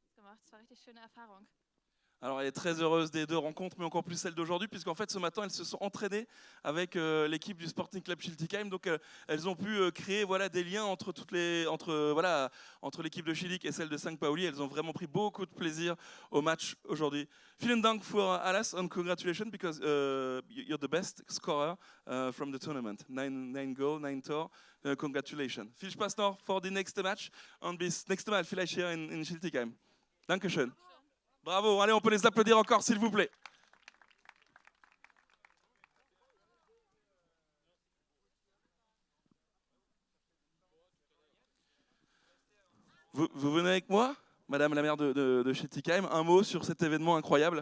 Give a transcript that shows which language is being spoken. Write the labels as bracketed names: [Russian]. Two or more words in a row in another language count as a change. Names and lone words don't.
[German] gemacht. Es war eine richtig schöne Erfahrung. [French] Alors elle est très heureuse des deux rencontres, mais encore plus celle d'aujourd'hui, puisqu'en fait ce matin elles se sont entraînées avec l'équipe du Sporting Club Schiltigheim, donc elles ont pu créer des liens entre l'équipe de Schiltig et celle de St. Pauli. Elles ont vraiment pris beaucoup de plaisir au match aujourd'hui. [German] Vielen Dank für alles [English] and congratulations because you're the best scorer from the tournament. 9 goals, 9 Tor. Congratulations. [German] Viel Spaß noch [English] for the next match [German] und bis nächste Mal vielleicht hier in Schiltigheim. Dankeschön. [French] Bravo, allez, on peut les applaudir encore, s'il vous plaît. Vous venez avec moi, Madame la maire de Schiltigheim, un mot sur cet événement incroyable?